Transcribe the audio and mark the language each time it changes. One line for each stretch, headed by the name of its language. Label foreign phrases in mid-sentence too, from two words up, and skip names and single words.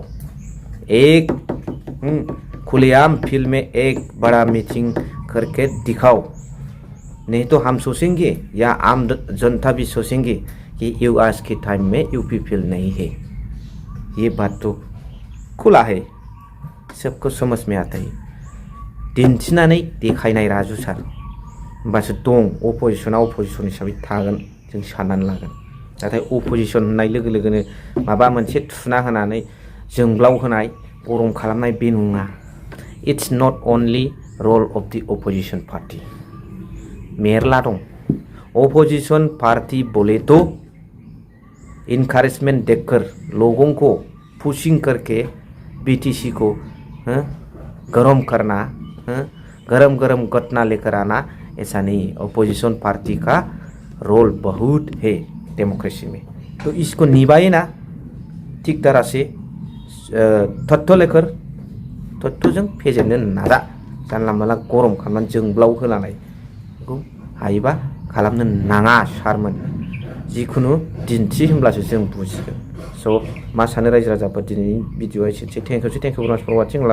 Hindi: एक खुलेआम फील्ड में एक बड़ा मीटिंग करके दिखाओ, नहीं तो हम सोचेंगे या आम जनता भी सोचेंगे कि आज के टाइम में यूपीपीएल नहीं है। ये बात तो खुला है, सबको समझ में आता है।
Bodo: दिन्थिनानै देखायनाय राजू सार, होमबासो दं अपोजिशना अपोजिशन हिसाबै थागोन जों साननानै लागोन। नाथाय अपोजिशन होननाय लोगो लोगोनो माबा मोनसे थुना होनानै जोंब्लाव होनाय, गरम खालामनाय बे नङा।
English: It's not only role of the opposition party,
Bodo: मेरला दं।
English: opposition party
Hindi: बोले तो इनकरेजमेंट देकर लोगों को पुशिंग करके बीटीसी को गरम करना, गरम गरम घटना लेकर आना, ऐसा नहीं।
English: opposition party
Hindi: का रोल बहुत है डेमोक्रेसी में, तो इसको निभाए ना ठीक तरह से। तथ्य लेकर
Bodo: तथ्यजों फेजेननो नाजा, जानला मानला गरम खालामनानै जोंब्लाव होलानाय बेखौ हायोबा खालामनो नाङा सारमोन। जिखुनु दिन्थि होनब्लासो जों बुजिगोन। स' मा सानो रायजो राजाफोर, दिनैनि भिडिअ'आ एसेनोसै।
English: Thank you for watching.